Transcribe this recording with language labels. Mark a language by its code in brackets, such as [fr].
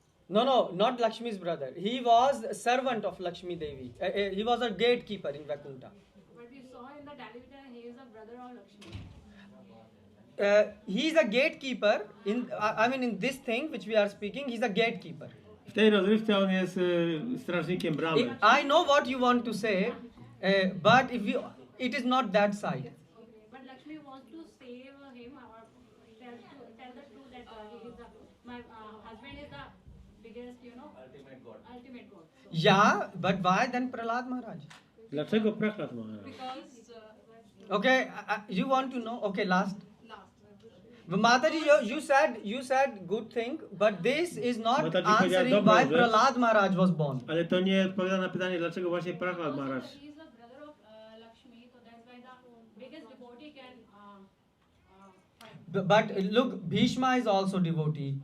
[en] No, not Lakshmi's brother. He was a servant of Lakshmi Devi. He was a gatekeeper in Vaikuntha. But we saw in the television he is a brother of Lakshmi. He is a gatekeeper in this thing which we are speaking. He's a gatekeeper. [pl] W tej rozrywce on jest strażnikiem bramy. [en] I know what you want to say, but it is not that side. But Lakshmi wants to save him or tell the truth that he is my husband is the biggest, ultimate God. Yeah, but why then Prahlad Maharaj? [pl] Dlaczego Prahlad Maharaj? [en] Because Okay, you want to know? Okay, last. Mataji, you said good thing, but this is not [pl] Mataji powiedziała [en] answering [pl] dobrą [en] why [pl] rzecz. [en] Prahlad Maharaj was born. [pl] Ale to nie odpowiada na pytanie, dlaczego właśnie Prahlad Maharaj. [en] He is the brother of Lakshmi, so that's why the biggest devotee can fight. But look, Bhishma is also devotee.